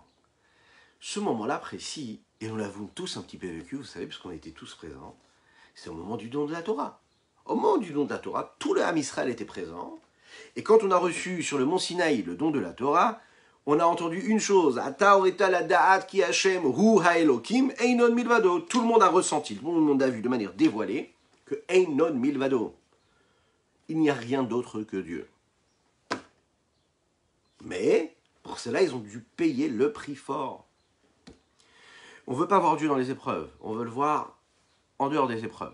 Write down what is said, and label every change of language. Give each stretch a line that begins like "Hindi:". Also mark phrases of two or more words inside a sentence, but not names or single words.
French: Ce moment-là précis, et nous l'avons tous un petit peu vécu, vous savez, puisqu'on était tous présents, c'est au moment du don de la Torah. Au moment du don de la Torah, tout le Ham Israël était présent, et quand on a reçu sur le mont Sinaï le don de la Torah, on a entendu une chose,
Hebrew: אתה הראית לדעת כי ה' הוא האלקים אין עוד מלבדו.
French: Tout le monde a ressenti, tout le monde a vu de manière dévoilée que
Hebrew: אין עוד מלבדו.
French: Il n'y a rien d'autre que Dieu. Mais, pour cela, ils ont dû payer le prix fort. On ne veut pas voir Dieu dans les épreuves, on veut le voir en dehors des épreuves.